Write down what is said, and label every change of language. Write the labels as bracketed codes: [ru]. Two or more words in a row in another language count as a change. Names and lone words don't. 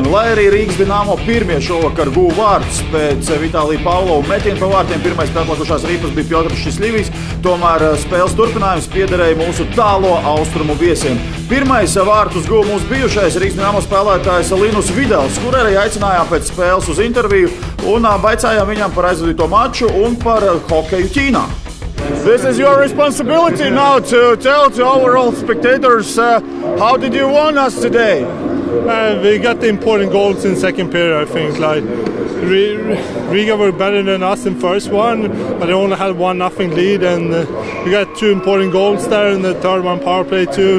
[lv] Lai arī Rīgas Dinamo pirmie šovakar guva vārtus pēc Vitālija Pavlova metiena pa vārtiem, pirmais pieplakušās rīpas bija Pjotrs Šisļivijs, tomēr spēles turpinājums piederēja mūsu tālo austrumu viesiem. Pirmais vārtus guva mūsu bijušais Rīgas Dinamo spēlētājs Linus Videls, kur arī aicinājām pēc spēles uz interviju un vaicājām viņam par aizvadīto maču un par hokeju Ķīnā. [en] This is your responsibility now to tell to our all spectators how did you won us today? We got the important goals in second period, I think. Like Riga were better than us in first one, but they only had 1-0 lead, and we got 2 important goals there, and the third one power play too.